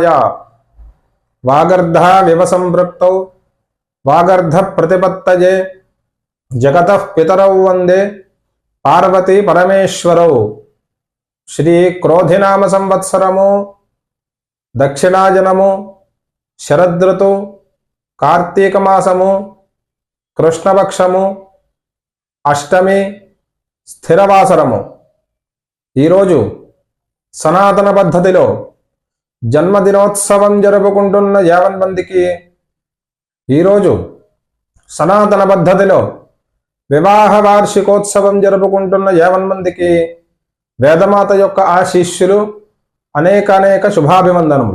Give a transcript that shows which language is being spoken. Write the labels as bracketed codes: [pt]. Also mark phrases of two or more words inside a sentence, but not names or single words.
[sa] वागर्धाविव संपृक्तौ वागर्धप्रतिपत्तये जगतः पितरौ वन्दे पार्वती परमेश्वरौ। [te] శ్రీక్రోధినామ సంవత్సరము దక్షిణాయనము శరదృతువు కార్తీకమాసము కృష్ణపక్షము అష్టమి స్థిరవాసరము। ఈరోజు సనాతన పద్ధతిలో జన్మదినోత్సవం జరుపుకుంటున్న యావన్ మందికి, ఈరోజు సనాతన పద్ధతిలో వివాహ వార్షికోత్సవం జరుపుకుంటున్న యావన్ మందికి వేదమాత యొక్క ఆశీస్సులు, అనేక శుభాభివందనములు।